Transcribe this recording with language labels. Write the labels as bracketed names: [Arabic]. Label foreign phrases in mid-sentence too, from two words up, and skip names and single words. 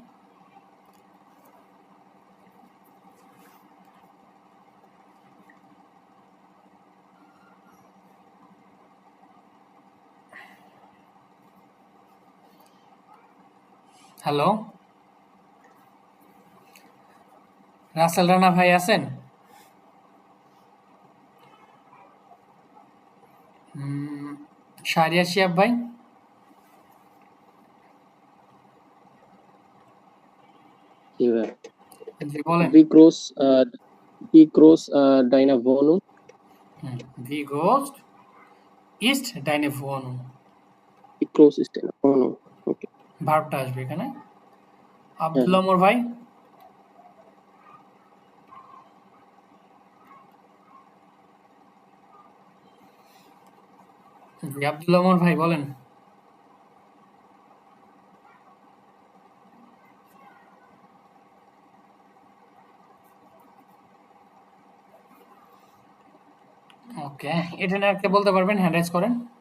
[Bangla] হ্যালো, রাসেল রানা ভাই আছেন? শাহরিয়া শিয়াব ভাই। জি বলেন। [German] Wie groß deine Wohnung? Wie groß ist deine Wohnung? Wie groß ist deine Wohnung? [English] Okay. [Bangla] ভার্বটা আসবে এখানে। আব্দুল ওমর ভাই। জি আব্দুল ওমর ভাই বলেন। ওকে, এটা না কে বলতে পারবেন, [English] hand raise [Bangla] করেন।